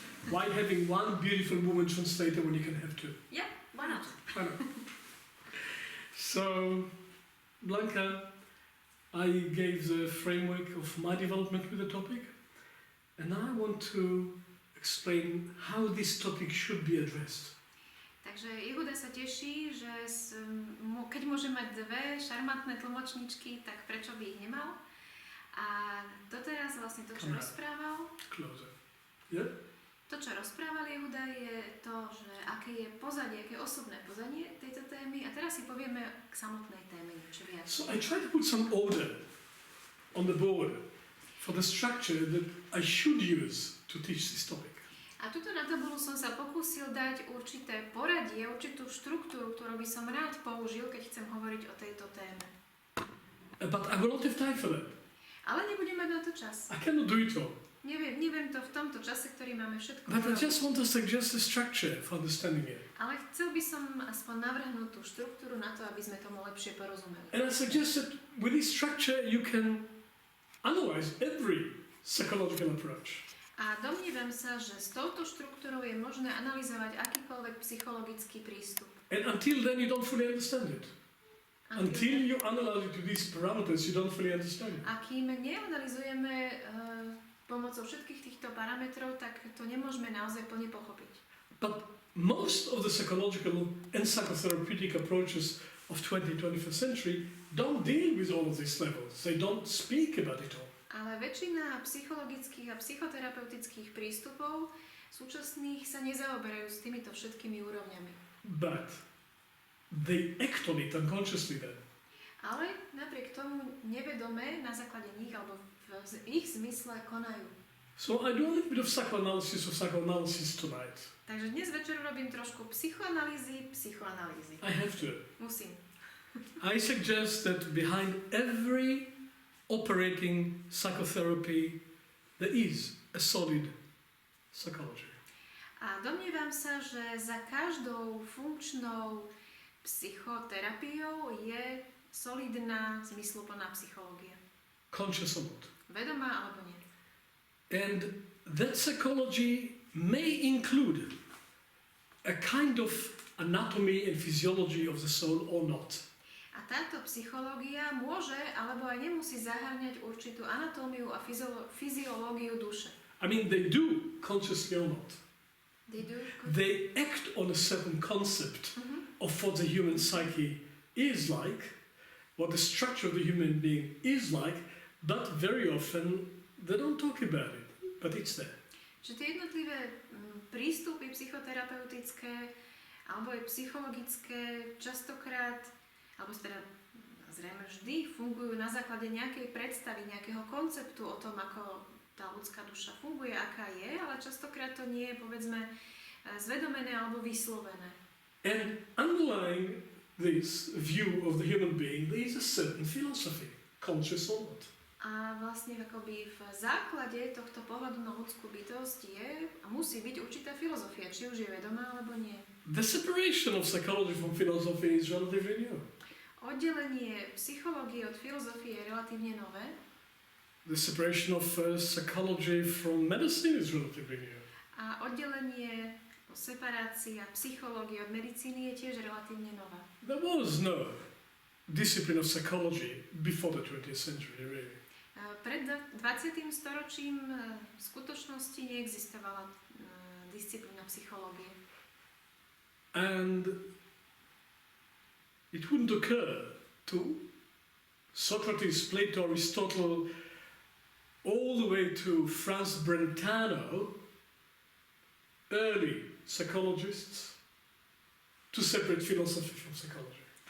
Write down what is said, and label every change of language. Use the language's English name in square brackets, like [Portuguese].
[English] Why having one beautiful woman translator when you can have two? Yeah, why not? I know. So, Blanka, I gave the framework of my development with the topic, And I want to explain how this topic should be addressed. [Slovak] Takže Jehuda sa teší, že keď môže mať dve šarmantné tlmočničky, tak prečo by ich nemal? A doteraz vlastne to, čo rozprával, [English] Closer. Yeah? [Slovak] to, čo rozprával Jehuda, je to, že aké je pozadie, aké osobné pozadie tejto témy. A teraz si povieme k samotnej téme niečo viac. [English] So I try to put some order on the board for the structure that I should use to teach this topic. [Slovak] A tuto na tabulu som sa pokúsil dať určité poradie, určitú štruktúru, ktorú by som rád použil, keď chcem hovoriť o tejto téme. [English] But I will not have time for that. [Slovak] Ale nebudem mať na to čas. [English] I cannot do it all. [Slovak] Neviem to v tomto čase, ktorý máme všetko [English] But I [Slovak] urobiť. [English] just want to suggest a structure for understanding it. [Slovak] Ale chcel by som aspoň navrhnúť tú štruktúru na to, aby sme tomu lepšie porozumeli. [English] And I suggest that with this structure you can analyze every psychological approach. [Slovak] A domnievam sa, že s touto štruktúrou je možné analyzovať akýkoľvek psychologický prístup. [English] And until then you don't fully understand it. Until you analyze it to these parameters, you don't fully understand it. [Slovak] A kým neanalizujeme pomocou všetkých týchto parametrov, tak to nemôžeme naozaj plne pochopiť. [English] But most of the psychological and psychotherapeutic approaches of 20th, 21st century don't deal with all of these levels. They don't speak about it all. [Slovak] Ale väčšina psychologických a psychoterapeutických prístupov súčasných sa nezaoberajú s týmito všetkými úrovňami. [English] But they act on it unconsciously then. [Slovak] Ale napriek tomu nevedome na základe nich alebo v ich zmysle konajú. [English] So I do a little bit of psychoanalysis tonight. [Slovak] Takže dnes večer robím trošku psychoanalýzy. [English] I have to. [Slovak] Musím. [English] I suggest that behind every operating psychotherapy there is a solid psychology. [Slovak] A domnievam sa, že za každou funkčnou psychoterapiou je solidná, zmysluplná psychológia. [English] Conscious or not. [Slovak] Vedomá alebo nie. [English] And that psychology may include a kind of anatomy and physiology of the soul or not. [Slovak] A táto psychológia môže alebo aj nemusí zahŕňať určitú anatómiu a fyziológiu duše. [English] I mean, they do, consciously or not. They act on a certain concept of what the human psyche is like, what the structure of the human being is like, but very often they don't talk about it, but it's there. [Slovak] Čiže tie jednotlivé prístupy psychoterapeutické alebo aj psychologické častokrát, alebo teda zrejme vždy fungujú na základe nejakej predstavy, nejakého konceptu o tom, ako tá ľudská duša funguje, aká je, ale častokrát to nie je, povedzme, zvedomené alebo vyslovené. [English] And underlying this view of the human being, there is a certain philosophy, conscious or not. [Slovak] A vlastne akoby v základe tohto pohľadu na ľudskú bytosť je a musí byť určitá filozofia, či už je vedomá alebo nie. [English] The separation of psychology from philosophy is relatively new. [Slovak] Oddelenie psychológie od filozofie je relatívne nové. [English] The separation of psychology from medicine is relatively new. [Slovak] A oddelenie, separácia psychológie od medicíny je tiež relatívne nová. [English] There was no discipline of psychology before the 20th century, really. [Slovak] Pred 20. storočím v skutočnosti neexistovala disciplína psychológie. [English] And it wouldn't occur to Socrates, Plato, Aristotle, all the way to Franz Brentano, early psychologists, to separate philosophy from psychology.